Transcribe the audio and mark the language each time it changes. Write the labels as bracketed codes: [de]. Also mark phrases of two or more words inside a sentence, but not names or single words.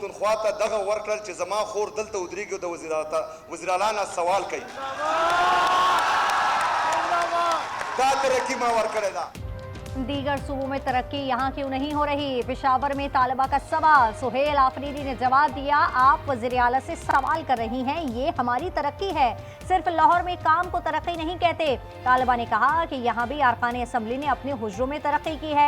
[ps] ته دغه ورکړل چې زما خور دلته ودرېږي او د وزیر اعلی نه سوال کوي. دا ترقي ما ورکړې ده. [ur] دیگر صوبوں میں ترقی یہاں کیوں نہیں ہو رہی? پشاور میں طالبہ کا سوال۔ سہیل آفریدی نے جواب دیا، آپ وزیر اعلیٰ سے سوال کر رہی ہیں، یہ ہماری ترقی ہے، صرف لاہور میں کام کو ترقی نہیں کہتے. طالبہ نے کہا کہ یہاں بھی ارکان اسمبلی نے اپنے حجروں میں ترقی کی ہے.